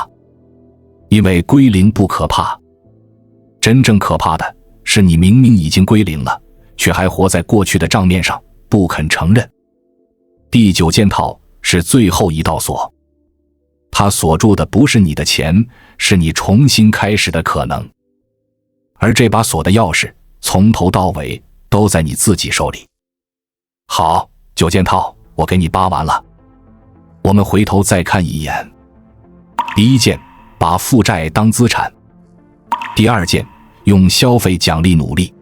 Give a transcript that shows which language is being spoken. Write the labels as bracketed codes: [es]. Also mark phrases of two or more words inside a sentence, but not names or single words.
[zh] 因為歸零不可怕，真正可怕的是你明明已經歸零了，卻還活在過去的賬面上，不肯承認。第9件套是最後一道鎖，它鎖住的不是你的錢，是你重新開始的可能。而這把鎖的鑰匙從頭到尾都在你自己手裡。好，9件套我給你扒完了，我們回頭再看一眼。第1件， 把負債當資產。第二件，用消費獎勵努力。